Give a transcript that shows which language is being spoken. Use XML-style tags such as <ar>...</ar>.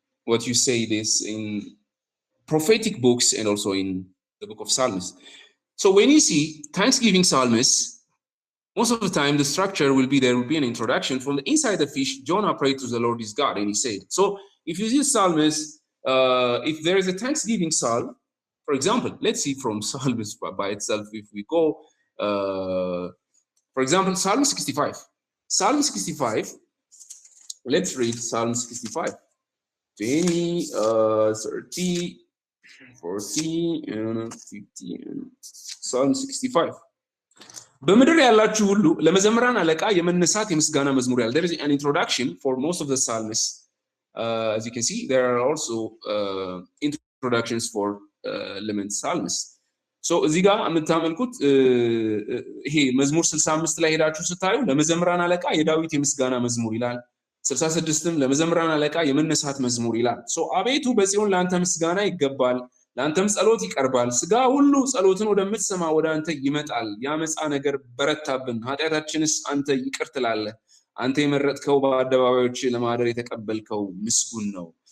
<en>what you say this in prophetic books and also in the book of Psalms. So when you see thanksgiving psalmists, most of the time the structure will be, there will be an introduction. From the inside the fish, Jonah prayed to the Lord his God, and he said. So if you see psalmist, if there is a thanksgiving psalm, for example, let's see from psalmist by itself, if we go, for example, Psalm 65. Psalm 65, let's read Psalm 65. 20, 30, 40, and 50, and Psalm 65.</en> <am>በምድር ያላችሁ ሁሉ ለመዘምራን አለቃ የመነሳት የምስጋና መዝሙር ያለ</am> <en>there is an introduction for most of the psalms. As you can see, there are also introductions for lament psalms.</en> <am>So እዚህ ጋር የምታመልኩት ይሄ መዝሙር 65 ላይ ሄዳችሁ ስታዩ ለመዘምራን አለቃ የዳዊት የምስጋና መዝሙር ይላል። 66ም ለመዘምራን አለቃ የመነሳት መዝሙር ይላል። ሶ አቤቱ በጽዮን ላንተ ምስጋና ይገባል፣ ላንተም ጸሎት ይቀርባል። ስጋ ሁሉ ጸሎትን ወደምትሰማ ወደ አንተ ይመጣል። ያመጻ ነገር በረታብን፣ ኃጢአታችንስ አንተ ይቅር ትላለህ። አንተ የመረጥከው በአደባባዮች ለማደር የተቀበልከው ምስጉን ነው፣</am>